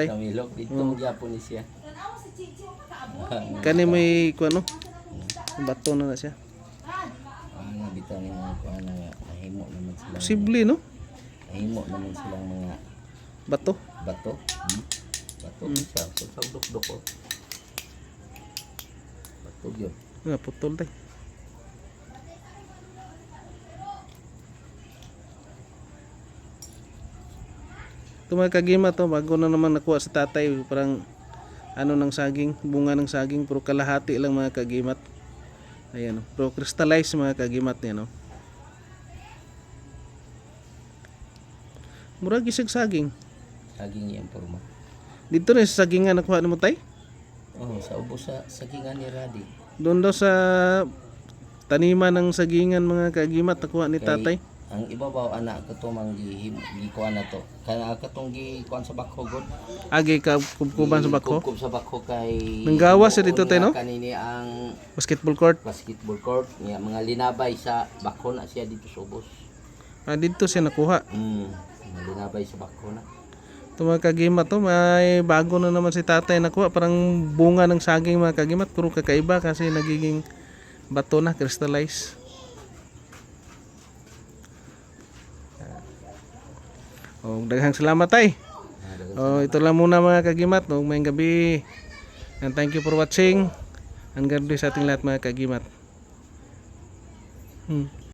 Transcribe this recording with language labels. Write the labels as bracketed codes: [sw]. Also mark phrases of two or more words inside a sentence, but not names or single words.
[ceb] Tamilok dito gyapon ni siya. Kani may kuno? Bato na siya. Bitaw ni mga kuan nga mahimo naman sila. Posible no? Mahimo naman silang mga bato. Bato siya. Sa dok-dok ko. Bato yun. Putol tay. [tl] Ito mga kagima to, bago na naman nakuha sa tatay, parang ano ng saging, bunga ng saging, pero kalahati lang mga kagimat. Ayan, [en] pero crystallized [tl] mga kagimat niya no. [ceb] Murag gisig saging. [tl] Saging yung porma. Dito na sa sagingan nakuha mo tay? [ceb] Sa ubos sa sagingan ni Radi. [tl] Doon daw sa taniman ng sagingan mga kagimat nakuha ni tatay. [ceb] Ang ibabaw anak ko to mang gikuan na to. Kaya katong gikuan sa bakho god. Agi ka kubkuban sa bakho. Kubkub sa bakho kay nanggawas sa dito tay no? Kanini ang [en] basketball court [ceb] niya mga linabay sa bakho na siya dito sa ubos. [tl] Dito siya nakuha. [ceb] Mga linabay sa bakho na. [tl] Ito mga kagimat to, may bago na naman si tatay nakuha, parang bunga ng saging mga kagimat, pero kakaiba kasi nagiging bato na, crystallized. [ceb] Daghang salamat tay. [tl] Ito lang muna mga kagimat. [ceb] Mayong gabi. [en] And thank you for watching. [tl] And God bless sa ating lahat mga kagimat.